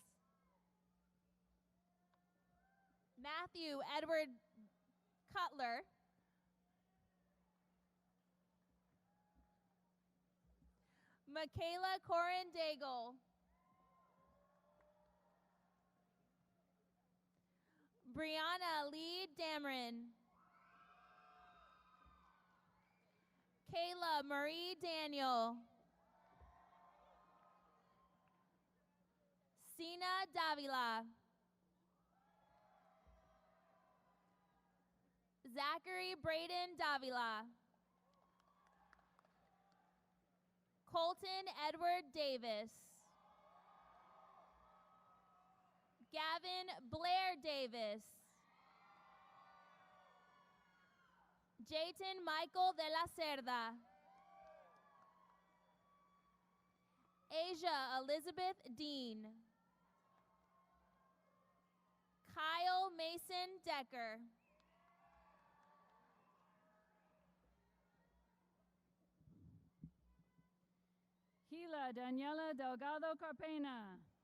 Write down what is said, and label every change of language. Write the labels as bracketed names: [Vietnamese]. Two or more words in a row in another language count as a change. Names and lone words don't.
[English] Matthew Edward Cutler. Michaela Corin Daigle. Brianna Lee Dameron. Kayla Marie Daniel. Sina Davila. Zachary Braden Davila. Colton Edward Davis. Gavin Blair Davis. Jayton Michael de la Cerda. Asia Elizabeth Dean. Kyle Mason Decker. Gila Daniela Delgado Carpena.